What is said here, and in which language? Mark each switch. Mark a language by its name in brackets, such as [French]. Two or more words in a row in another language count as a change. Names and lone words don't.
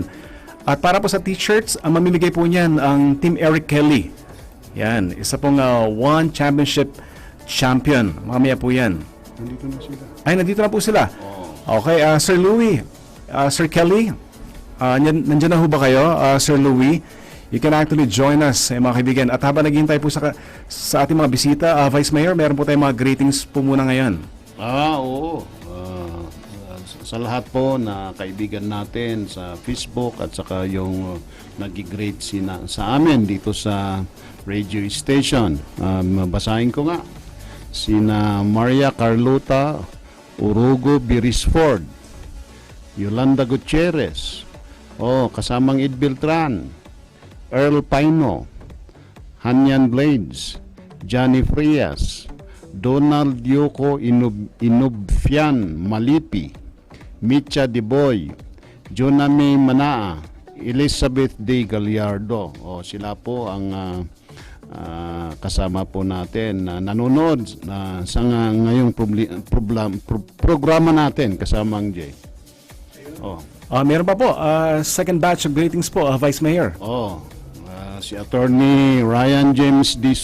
[Filipino] At para po sa t-shirts, ang mamimigay po niyan ang Team Eric Kelly. Yan, isa pong one championship champion. Mamaya po yan. Nandito na sila. Ay, nandito na po sila. Okay, Sir Louie, Sir Kelly, nandiyan na ho ba kayo, Sir Louie? [English] You can actually join us, [Filipino] mga kaibigan. At habang naghihintay po sa ating mga bisita, Vice Mayor, meron po tayong mga greetings po muna ngayon. Oo. Sa lahat po na kaibigan natin sa Facebook at saka yung nag-greet sa amin dito sa radio station. Basahin ko nga. Sina Maria Carlota Urugo Birisford, Yolanda Gutierrez, kasamang Ed Beltran, Earl Pino, Hanyan Blades, Johnny Frias, Donald Yoko Inubfian Malipi, Mitcha Deboy, Joname Manaa, Elizabeth De Gallardo. Sila po ang kasama po natin na nanonood sa ngayong programa natin kasamang Jay. Meron pa po, [English] second batch of greetings [Filipino] po, Vice Mayor. Si Attorney Ryan James D.